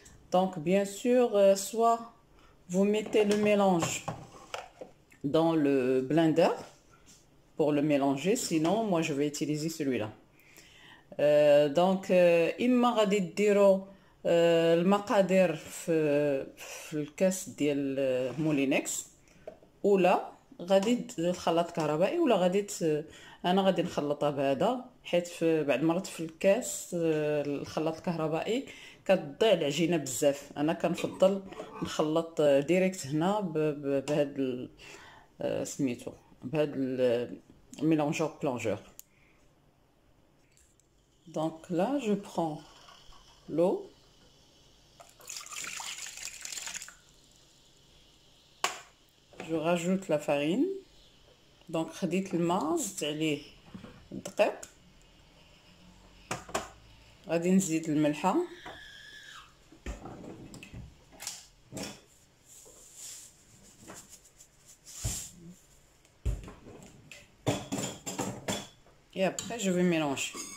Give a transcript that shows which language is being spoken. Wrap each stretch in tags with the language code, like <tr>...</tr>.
<fr>Donc bien sûr soit vous mettez le mélange dans le blender pour le mélanger, sinon moi je vais utiliser celui-là.</fr> <ar>Donc اما غادي ديروا المقادير في الكاس ديال مولينكس، ولا غادي الخلاط كهربائي، ولا غادي انا غادي نخلطها بهذا، حيت في بعض المرات في الكاس الخلاط الكهربائي كتضيع العجينه بزاف. انا كنفضل نخلط ديريكت هنا بهذا سميتو بهذا الميلونجور plongeur.</ar> <fr>Donc là je prends l'eau, je rajoute la farine.</fr> <ar>Donc خديت الماء زدت عليه الدقيق، غادي نزيد الملحه،</ar> <fr>et après je vais mélanger.</fr>